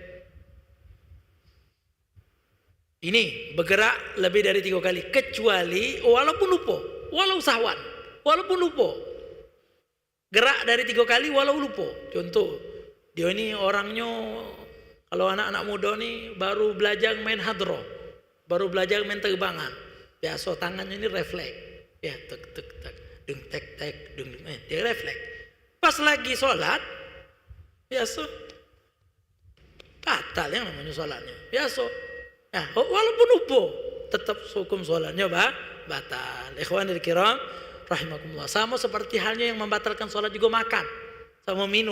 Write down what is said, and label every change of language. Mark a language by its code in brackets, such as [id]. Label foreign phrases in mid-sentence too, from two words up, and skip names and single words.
[id] Ini bergerak lebih dari 3 kali, kecuali walaupun lupa, walau sahwan, walaupun lupa. Gerak dari 3 kali walau lupa. Contoh, dia ini orangnya, kalau anak-anak muda nih baru belajar main hadroh, baru belajar main terbangan, biasa tangannya ini refleks, ya tek tek tek, dung tek tek, dung dia refleks. Pas lagi sholat, biasa batal yang namanya sholatnya, biasa. Nah, walaupun lupa, tetap hukum sholatnya batal. [ar] إخواني الكرام رحمكم الله. [id] Sama seperti halnya yang membatalkan sholat juga makan sama minum.